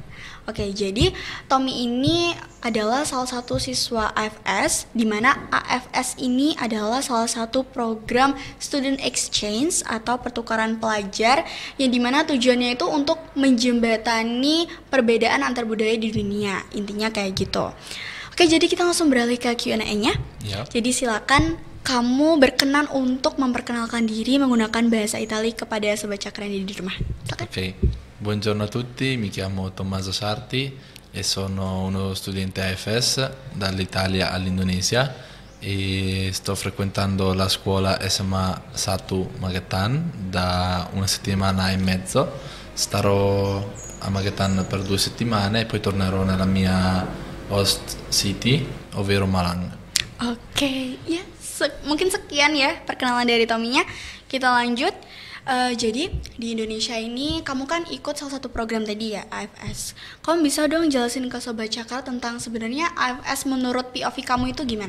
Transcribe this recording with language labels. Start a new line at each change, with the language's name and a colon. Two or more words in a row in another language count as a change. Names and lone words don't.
Indonesian: Oke, jadi Tommy ini adalah salah satu siswa AFS, di mana AFS ini adalah salah satu program
English: student exchange
Indonesian: atau pertukaran pelajar, yang dimana tujuannya itu untuk menjembatani perbedaan antar budaya di dunia, intinya kayak gitu. Oke, jadi kita langsung beralih ke Q&A-nya. Yep. Jadi silakan kamu berkenan untuk memperkenalkan diri menggunakan bahasa Italia kepada Sobat Cakra yang di rumah.
Italian: Ok, buongiorno a tutti, mi chiamo Tommaso Sarti e sono uno studente AFS dall'Italia all'Indonesia e sto frequentando la scuola SMA Satu Magetan da una settimana e mezzo. Starò a Magetan per 2 settimane e poi tornerò nella mia
English: host city,
Italian: ovvero Malang.
Indonesian: Oke, ya mungkin sekian ya perkenalan dari Tommy-nya. Kita lanjut. Jadi di Indonesia ini kamu kan ikut salah satu program tadi ya, AFS. Kamu bisa dong jelasin ke Sobat Cakra tentang sebenarnya AFS menurut POV kamu itu gimana?